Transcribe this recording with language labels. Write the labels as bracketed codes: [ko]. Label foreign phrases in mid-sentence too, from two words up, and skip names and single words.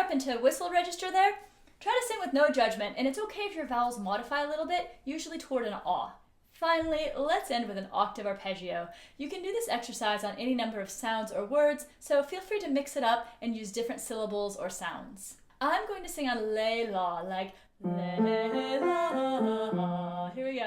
[en] to whistle register there, try to sing with no judgment, and it's okay if your vowels modify a little bit, usually toward an ah. Finally, let's end with an octave arpeggio. You can do this exercise on any number of sounds or words, so feel free to mix it up and use different syllables or sounds. I'm going to sing on lay la, like lay la. Here we go.